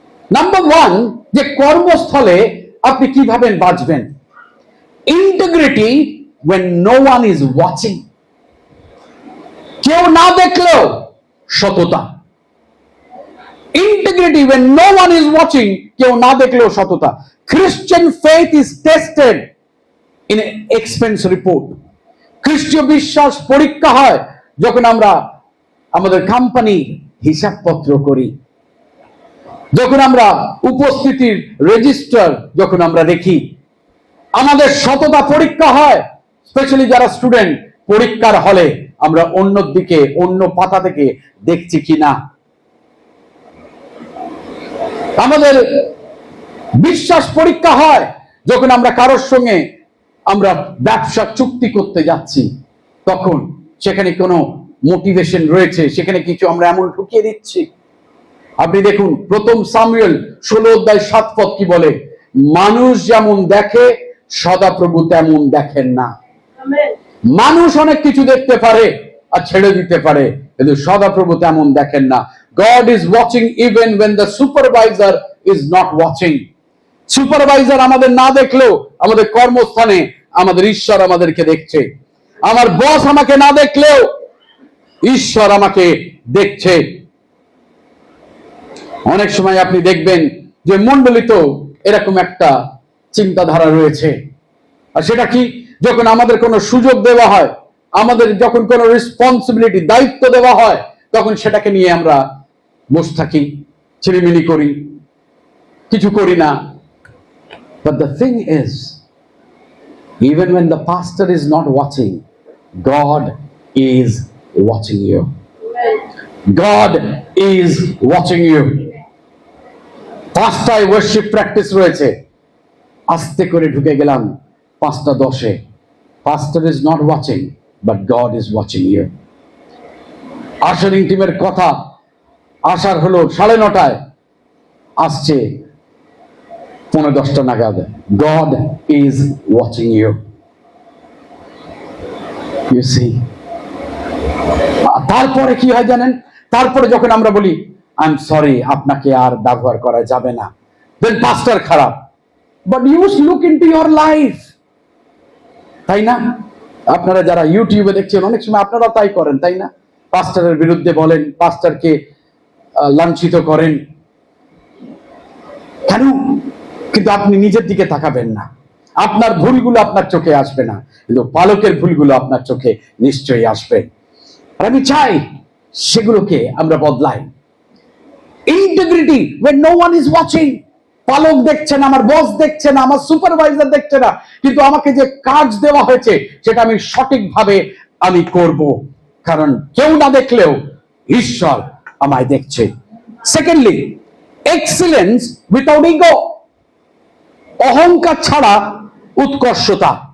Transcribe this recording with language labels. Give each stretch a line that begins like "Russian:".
Bangla: Number 1, যে কর্মস্থলে আপনি কিভাবে বাঁচবেন।
English: integrity when no one is watching,
Bangla: কেউ না দেখলেও সততা।
English: integrity when no one is watching,
Bangla: কেউ না দেখলেও সততা।
English: Christian faith is tested in an expense report.
Bangla: খ্রিস্টীয় বিশ্বাস পরীক্ষা হয় যখন আমরা আমাদের কোম্পানির হিসাবপত্র করি, যখন আমরা উপস্থিতির রেজিস্টার যখন আমরা দেখি। আমাদের সততা পরীক্ষা হয়, স্পেশালি যারা স্টুডেন্ট, পরীক্ষার হলে আমরা অন্য দিকে, অন্য পাতা থেকে দেখছি কিনা। আমাদের বিশ্বাস পরীক্ষা হয় যখন আমরা কারোর সঙ্গে আমরা ব্যবসা চুক্তি করতে যাচ্ছি, তখন সেখানে কোনো মোটিভেশন রয়েছে, সেখানে কিছু আমরা এমন ঢুকিয়ে দিচ্ছি। আপনি দেখুন 1 সামুয়েল 16 অধ্যায় 7 পদ কি বলে? মানুষ যেমন দেখে সদাপ্রভু তেমন দেখেন না। মানুষ অনেক কিছু দেখতে পারে আর ছেড়ে দিতে পারে, কিন্তু সদাপ্রভু তেমন দেখেন না।
English: God is watching even when the supervisor is not watching.
Bangla: Supervisor আমাদের না দেখলেও আমাদের কর্মস্থানে আমাদের ঈশ্বর আমাদেরকে দেখছে। আমার বস আমাকে না দেখলেও ঈশ্বর আমাকে দেখছে। অনেক সময় আপনি দেখবেন যে মণ্ডলীতেও এরকম একটা চিন্তাধারা রয়েছে। আর সেটা কি? যখন আমাদের কোনো সুযোগ দেওয়া হয়, আমাদের যখন কোনো রেসপন্সিবিলিটি, দায়িত্ব দেওয়া হয়, তখন সেটাকে নিয়ে আমরা বসে থাকি, ছিড়িমিড়ি করি, কিছু করি না।
English: But the thing is, even when the pastor is not watching, God is watching you. God is watching you. 5টায় worship practice রয়েছে,
Bangla: আস্তে করে ঢুকে গেলাম 5:10।
English: Pastor is not watching, but God is watching you.
Bangla: আশারিং টিমের কথা আসার হলো 9:30, আসছে 9:10 নাগাদ।
English: God is watching you, you see.
Bangla: তারপরে কি হয় জানেন? তারপরে যখন আমরা বলি
English: I am sorry,
Bangla: আপনাকে আর ব্যবহার করা যাবে না, দেন পাস্টার খারাপ।
English: but you look into your life,
Bangla: তাই না? আপনারা যারা ইউটিউবে দেখছেন অনেক সময় আপনারাও তাই করেন, তাই না? পাস্টারের বিরুদ্ধে বলেন, পাস্টারকে লাঞ্ছিত করেন, কেন? কিন্তু আপনি নিজের দিকে তাকাবেন না। আপনার ভুলগুলো আপনার চোখে আসবে না, কিন্তু পালকের ভুলগুলো আপনার চোখে নিশ্চয়ই আসবে। আর আমি চাই সেগুলোকে আমরা বদলাই।
English: Integrity when no one is watching।
Bangla: পালক দেখছে না, আমার বস দেখছে না, আমার সুপারভাইজার দেখছে না, কিন্তু আমাকে যে কাজ দেওয়া হয়েছে সেটা আমি সঠিকভাবে আমি করব, কারণ কেউ না দেখলেও ঈশ্বর আমায় দেখছে।
English: Secondly, excellence without ego.
Bangla: অহংকার ছাড়া উৎকর্ষতা।